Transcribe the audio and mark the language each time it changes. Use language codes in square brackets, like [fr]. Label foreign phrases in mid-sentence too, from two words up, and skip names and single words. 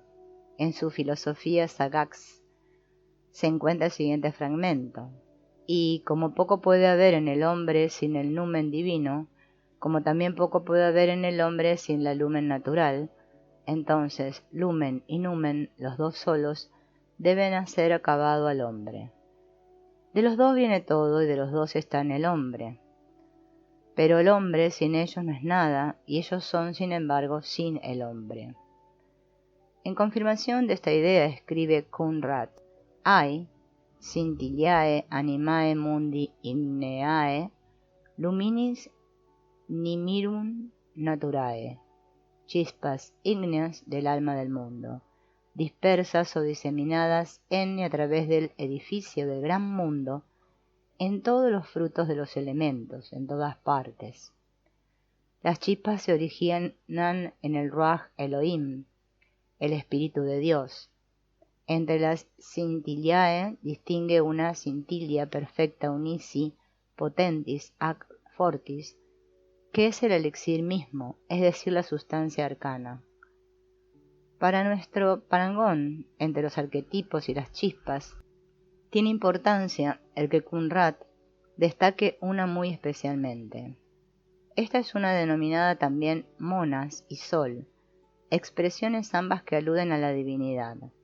[es] En su filosofía sagax se encuentra el siguiente fragmento: y como poco puede haber en el hombre sin el numen divino, como también poco puede haber en el hombre sin la lumen natural, entonces lumen y numen, los dos solos, deben hacer acabado al hombre. De los dos viene todo y de los dos está en el hombre. Pero el hombre sin ellos no es nada, y ellos son, sin embargo, sin el hombre. En confirmación de esta idea escribe Coenraad: hay, [la] scintillae animae mundi igneae, luminis nimirum naturae, [es] chispas ígneas del alma del mundo, dispersas o diseminadas en y a través del edificio del gran mundo, en todos los frutos de los elementos, en todas partes. Las chispas se originan en el Ruach Elohim, el Espíritu de Dios. Entre las scintillae distingue una [la] scintilla perfecta unici potentis ac fortis, [es] que es el elixir mismo, es decir, la sustancia arcana. Para nuestro parangón entre los arquetipos y las chispas, tiene importancia el que Coenraad destaque una muy especialmente. Esta es una denominada también monas y sol, expresiones ambas que aluden a la divinidad.